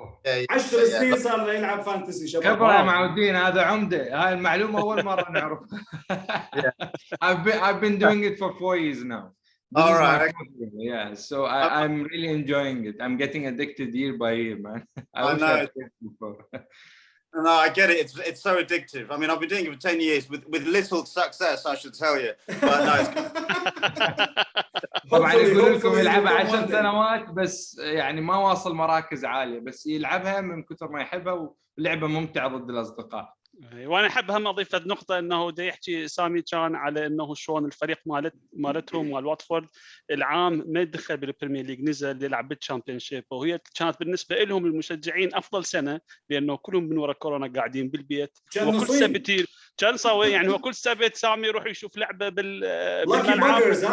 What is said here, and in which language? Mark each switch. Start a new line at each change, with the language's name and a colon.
Arabic: 10 سنين صار له يلعب فانتسي شباب. خبرة يا معودين، هذا عمدة. هاي المعلومة أول مرة نعرف.
English: I've been doing it for 4 years now. All right. Yeah, so I'm really enjoying it. I'm getting addicted year by year, man. I know. No, I get it. It's so addictive. I mean, I've been doing it for 10 years with little success, I should tell you. But no, it's good.
Arabic: طبعا يقول لكم يلعبها 10 سنوات بس يعني ما واصل مراكز عالية، بس يلعبها من كثر ما يحبها، ولعبة ممتعة ضد الأصدقاء. وانا احب هم اضيف نقطه، انه دا يحكي سامي كان على انه شلون الفريق مالتهم مال واتفورد العام ما دخل بالبريمير ليج، نزل يلعب بالشامبيونشيب، وهي كانت بالنسبه لهم المشجعين افضل سنه، لانه كلهم من وراء كورونا قاعدين بالبيت، وكل سبت كان صاوي يعني هو كل سبت سامي يروح يشوف لعبه بالملعب.